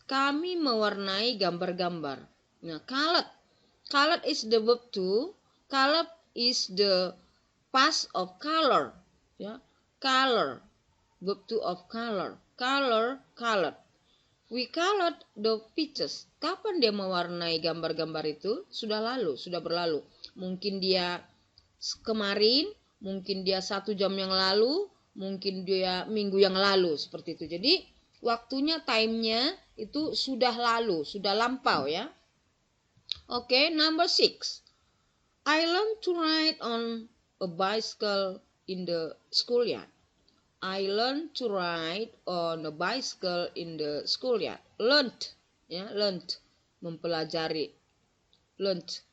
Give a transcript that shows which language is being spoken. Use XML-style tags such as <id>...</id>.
<id>Kami mewarnai gambar-gambar.</id> <en>Nah, colored. Colored is the verb to. Colored is the past of color. Ya, color. Verb to of color. Color, colored. We colored the pictures.</en> <id>Kapan dia mewarnai gambar-gambar itu? Sudah lalu, sudah berlalu. Mungkin dia kemarin, mungkin dia 1 jam yang lalu, mungkin dia minggu yang lalu, seperti itu. Jadi waktunya, time-nya itu sudah lalu, sudah lampau, ya.</id> <en>Oke, number 6. I learned to ride on a bicycle in the schoolyard. I learned to ride on a bicycle in the schoolyard. Learned, ya, learned,</en> <id>mempelajari.</id> <en>Learned.</en>